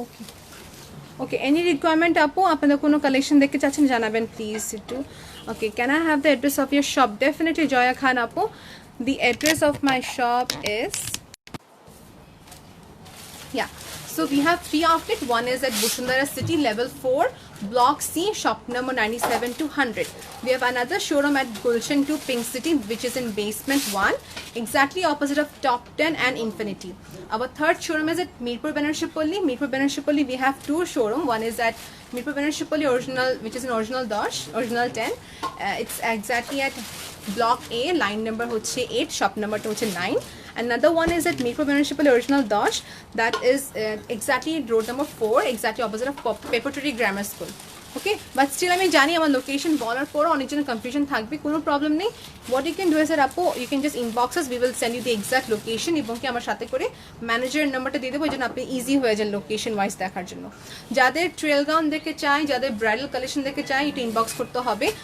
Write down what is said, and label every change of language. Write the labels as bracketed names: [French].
[English] okay okay any requirement আপু [Bangla] আপনাদের কোনো কালেকশন দেখতে চাচ্ছেন জানাবেন প্লিজ একটু [English] Okay can I have the address of your shop definitely Joya Khan আপু the address of my shop is yeah so we have 3 outlets. One is at Bushundara City level 4 block C shop number 97 to 100. We have another showroom at Gulshan 2 Pink City which is in basement 1 exactly opposite of Top 10 and Infinity. Our third showroom is at Mirpur Banarshipalli. Mirpur Banarshipalli we have 2 showroom. One is at Mirpur Banarshipalli original which is in original 10 original 10 it's exactly at block A line number hoche 8 shop number to hoche 9. Another one is at Mirpur Municipal Original Dash, that is exactly road number 4, exactly opposite of Peppertree Grammar School. [Bangla] Okay, but still আমি জানি আমার location বলার পরও অনেকজনের confusion থাকবে, কোনো problem নেই. [English] What you can do is that আপু you can just inbox us, we will send you the exact location [Bangla] এবং কি আমার সাথে করে ম্যানেজারের নাম্বারটা দিয়ে দেবো এই জন্য আপনি ইজি হয়ে যান লোকেশন ওয়াইজ দেখার জন্য. যাদের ট্রেল গাউন দেখে চাই, যাদের ব্রাইডাল কালেকশন দেখে চাই, এটা ইনবক্স করতে হবে.